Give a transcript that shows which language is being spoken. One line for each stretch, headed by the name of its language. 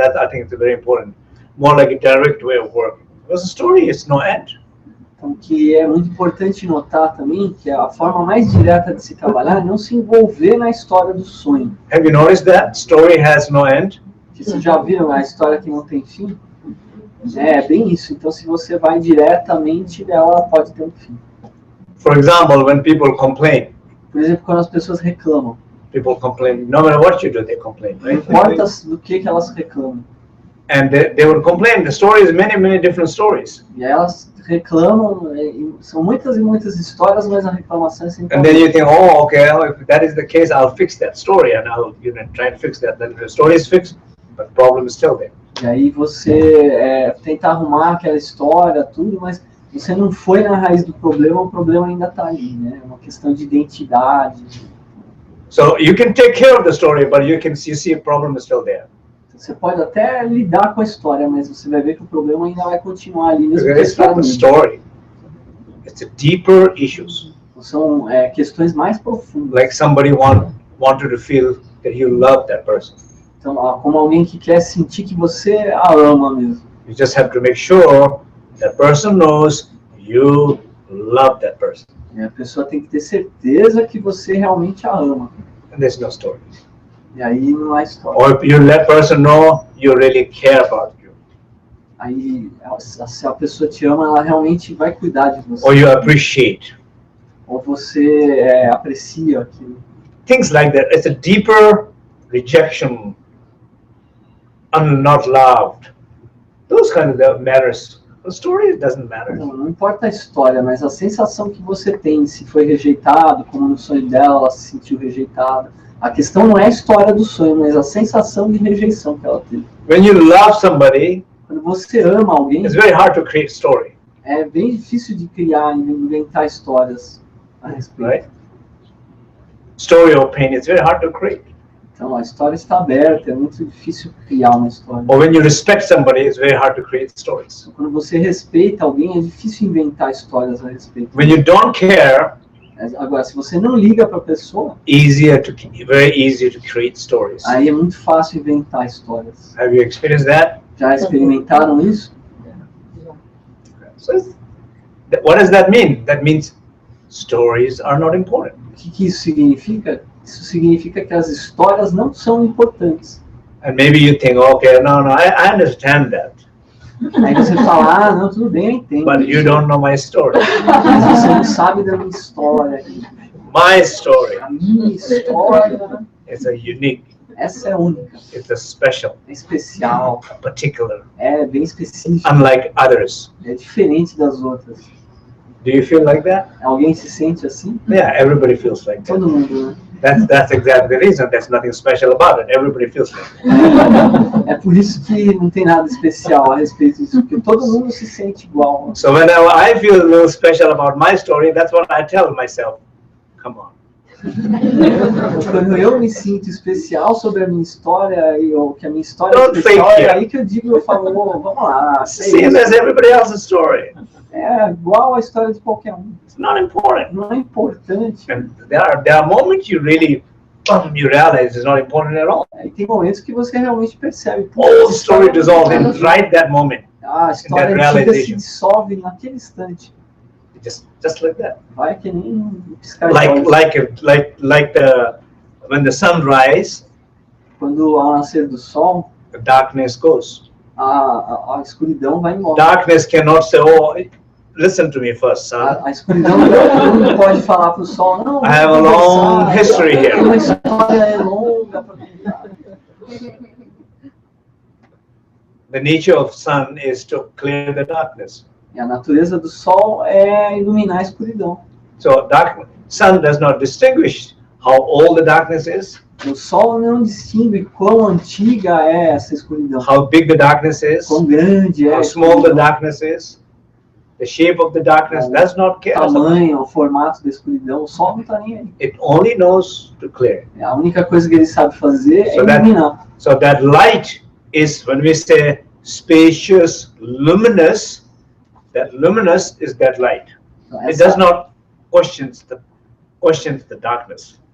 English: That I think is very important. More like a direct way of working. Because the story is no end.
Portuguese: Então, que é muito importante notar também que a forma mais direta de se trabalhar é não se envolver na história do sonho.
English: Have you noticed that story has no end?
Portuguese: Vocês já viram a história que não tem fim? É bem isso. Então, se você vai diretamente dela, ela pode ter um fim.
English: For example, when people complain.
Portuguese: Por exemplo, quando as pessoas reclamam.
English: People complain. No matter what you do, they complain.
Portuguese: Não importa do que elas reclamam.
English: And they would complain. The story is many different stories.
Portuguese: E elas reclamam, são muitas e muitas histórias, mas a reclamação é sempre.
English: And then you think, oh, okay, if that is the case, I'll fix that story, and I'll try to fix that. Then the story is fixed, but the problem is still there.
Portuguese: E aí você tenta arrumar aquela história, tudo, mas você não foi na raiz do problema, o problema ainda está ali, né? É uma questão de identidade.
English: So you can take care of the story, but you see a problem is still there.
Portuguese: Você pode até lidar com a história, mas você vai ver que o problema ainda vai continuar ali. Mesmo
English: It's not the story. It's the deeper issues.
Portuguese: São questões mais profundas.
English: Like somebody wanted to feel that you love that person.
Portuguese: Então, como alguém que quer sentir que você a ama mesmo.
English: You just have to make sure that person knows you love that person.
Portuguese: E a pessoa tem que ter certeza que você realmente a ama.
English: And there's no story.
Portuguese: E aí não há história.
English: Or if you let person know you really care about you.
Portuguese: Aí, se a pessoa te ama, ela realmente vai cuidar de você.
English: Or you appreciate.
Portuguese: Ou você aprecia aquilo.
English: Things like that. It's a deeper rejection, not loved. Those kind of matters. The story doesn't matter.
Portuguese: Não importa a história, mas a sensação que você tem, se foi rejeitado, como no sonho dela, ela se sentiu rejeitada. A questão não é a história do sonho, mas a sensação de rejeição que ela teve.
English: When you love somebody,
Portuguese: quando você ama alguém,
English: it's very hard to create story.
Portuguese: É bem difícil de criar, inventar histórias a respeito.
English: Right? Story or pain, it's very hard to create.
Portuguese: Então a história está aberta, é muito difícil criar uma história.
English: Or when you respect somebody, it's very hard to create stories.
Portuguese: Então, quando você respeita alguém, é difícil inventar histórias a respeito.
English: When you don't care,
Portuguese: agora, se você não liga para a pessoa,
English: very easy to create stories.
Portuguese: Aí é muito fácil inventar histórias.
English: Have you experienced that?
Portuguese: Já experimentaram isso?
English: So, what does that mean? That means stories are not important.
Portuguese: O que isso significa? Isso significa que as histórias não são importantes.
English: And maybe you think, okay, no, I understand that.
Portuguese: Aí você fala, não, tudo bem, eu entendo.
English: But you don't know my story.
Portuguese: Mas você não sabe da minha história.
English: My story.
Portuguese: A minha história.
English: It's a unique.
Portuguese: Essa é única.
English: It's a special.
Portuguese: É especial.
English: A particular.
Portuguese: É bem específica.
English: Unlike others.
Portuguese: É diferente das outras.
English: Do you feel like that?
Portuguese: Alguém se sente assim?
English: Yeah, everybody feels like that.
Portuguese: Todo mundo, né?
English: That's exactly the reason. There's nothing special about it. Everybody feels like that.
Portuguese: É por isso que não tem nada especial a respeito disso, porque todo mundo se sente igual.
English: So when I feel a little special about my story, that's what I tell myself. Come on.
Portuguese: Quando eu me sinto especial sobre a minha história, ou que a minha história
English: Don't
Portuguese: é especial,
English: fake
Portuguese: é
English: it.
Portuguese: aí que eu falo, vamos lá.
English: Same as everybody else's story.
Portuguese: É igual a história de qualquer um.
English: It's not important.
Portuguese: Não é importante.
English: And there are moments you really you realize it's not important at all.
Portuguese: E tem momentos que você realmente percebe.
English: All the story dissolves in right that moment.
Portuguese: A história antiga se dissolve naquele instante.
English: Just like that.
Portuguese: Vai que nem piscar de olhos.
English: Like when the sun rises,
Portuguese: quando ao nascer do sol,
English: the darkness goes.
Portuguese: A escuridão vai embora.
English: Darkness cannot say, oh, listen to me first, son.
Portuguese: A escuridão não pode falar para o sol, não.
English: I have a long history here.
Portuguese: Uma história longa para contar.
English: The nature of sun is to clear the darkness.
Portuguese: E a natureza do sol é iluminar a escuridão.
English: So sun does not distinguish how old the darkness is,
Portuguese: O sol não distingue quão antiga é essa escuridão,
English: how big the darkness is,
Portuguese: quão grande é a
English: how small the
Portuguese: escuridão,
English: darkness is, the shape of the darkness,
Portuguese: o
English: does not care.
Portuguese: tamanho, o formato da escuridão. O sol não está nem aí.
English: It only knows to clear.
Portuguese: A única coisa que ele sabe fazer é
English: So that-
Portuguese: iluminar.
English: So that light is, when we say spacious, luminous, that luminous is that light.
Portuguese: Então,
English: It does not questions the darkness.